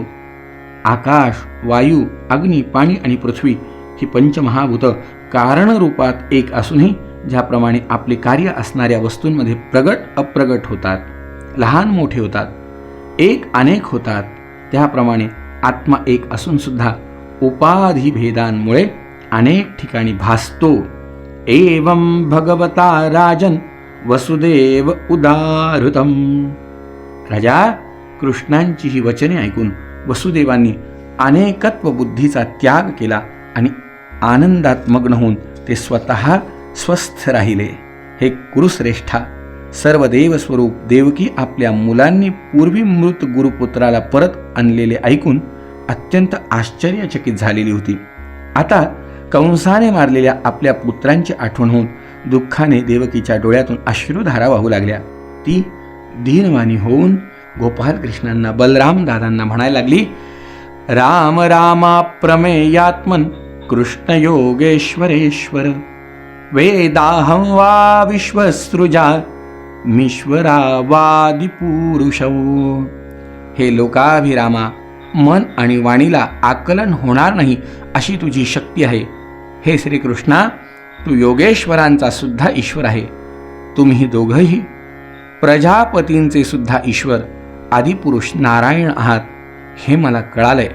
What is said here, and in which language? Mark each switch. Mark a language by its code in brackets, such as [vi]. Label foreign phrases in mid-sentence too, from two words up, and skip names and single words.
[mr] आकाश, वायू, अग्नी, पाणी आणि पृथ्वी ही पंचमहाभूत कारणरूपात एक असूनही ज्याप्रमाणे आपले कार्य असणाऱ्या वस्तूंमध्ये प्रगट अप्रगट होतात, लहान मोठे होतात, एक अनेक होतात, त्याप्रमाणे आत्मा एक असून सुद्धा उपाधी भेदांमुळे अनेक ठिकाणी भासतो. [sa] एवं भगवता राजन वसुदेव उदाहृतम. [mr] राजा, कृष्णांची ही वचने ऐकून वसुदेवांनी अनेकत्व बुद्धीचा त्याग केला आणि आनंदात मग्न होऊन ते स्वतः स्वस्थ राहिले. हे कुरुश्रेष्ठा, सर्व देवस्वरूप देवकी आपल्या मुलांनी पूर्वी मृत गुरुपुत्राला परत आणलेले ऐकून अत्यंत आश्चर्यचकित झालेली होती. आता कंसाने मारलेल्या आपल्या पुत्रांची आठवण होऊन दुःखाने देवकीच्या डोळ्यातून अश्रुधारा वाहू लागल्या. ती दीनवाणी होऊन गोपालकृष्णांना, बलराम दादांना म्हणायला लागली, [sa] राम रामा प्रमेयात्मन कृष्ण योगेश्वरेश्वर वेदाहं वा विश्वसृजा मीश्वरावादिपुरुषौ. [mr] हे लोकाभिरामा, मन आणि वाणीला आकलन होणार नाही अशी तुझी शक्ती आहे. हे श्रीकृष्णा, तू योगेश्वरांचा सुद्धा ईश्वर आहे. तुम्ही दोघंही प्रजापतींचे सुद्धा ईश्वर आदिपुरुष नारायण आहात हे मला कळालंय.